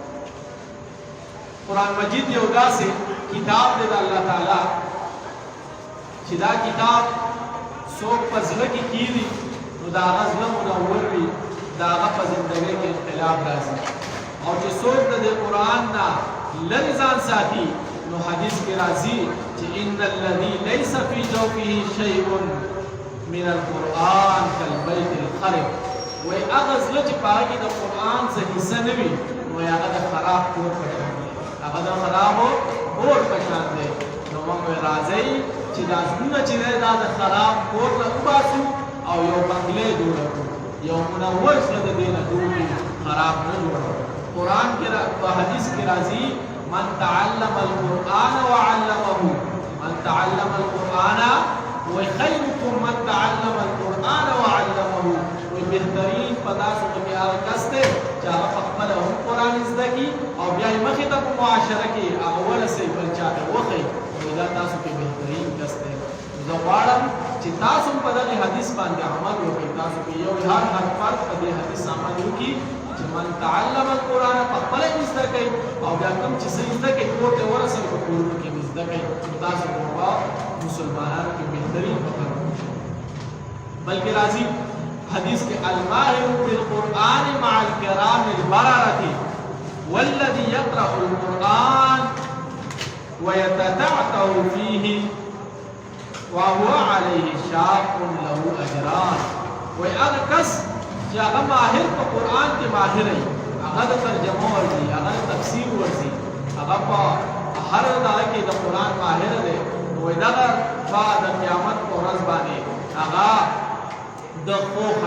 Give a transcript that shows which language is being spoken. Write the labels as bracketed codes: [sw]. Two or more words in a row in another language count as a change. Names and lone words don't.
[ps] قرآن مجید یو داسې کتاب دی د الله تعالی چې دا کتاب څوک په زړه کې کښېني نو د هغه زړه منور وي د هغه په زندګۍ کې انقلاب راځي او چې څوک د دې قرآن نه لرې ځان ساتي نو حدیث کې راځي چې [ar] ان الذي ليس في جوفه شيء من القرآن كالبيت الخرب [ps] وایي هغه زړه چې په هغه کې د قرآن څه حصه نه وي نو هغه د خراب کور په شان دی هغه د خرابو کور په شان دی نو موږ راځئ چې دا زړونه چې دی دا د خراب کور نه وباسو او یو بنګلې جوړه کړو یو منور زړه د دې نه جوړ کړو خراب نه جوړه قرآن کې په حدیث کې راځي [ar] من تعلم القرآن وعلمه من تعلم القرآن وخيركم من تعلم القرآن وعلمه [ps] وبهترین په تاسو کې هغه کس دی چې هغه په خپله هم قرآن زده کړي او بیا یې مخې ته په معاشره کې هغه ورسوي بل چا ته وښیي نو دا تاسو کې بهترین کس دی. زه غواړم چې تاسو په دغه حدیث باندې عمل وکړئ تاسو کې یو هر فرد په دې حدیث عمل وکړي چې [ar] من تعلم القرآن [ps] په خپله یې زده کوي او بیا کوم چې څه زده کوي کور ته ورسوي په کورونو کې یې زده کوي نو تاسو به مسلمانانو کې بهترین فخر بلکې راځي حدیث کې [ar] الماهر بالقرآن مع الكرام البررة والذي يقرأ القرآن ويتتعتع فيه وهو عليه شاق له أجران [ps] وایي هغه کس چې هغه ماهر په قرآن کې ماهر وي هغه د ترجمه ورځي هغه د تفسیر ورځي هغه په هر دغه کې د قرآن ماهر دی نو دغه به د قیامت په ورځ باندې هغه د ښو خلکو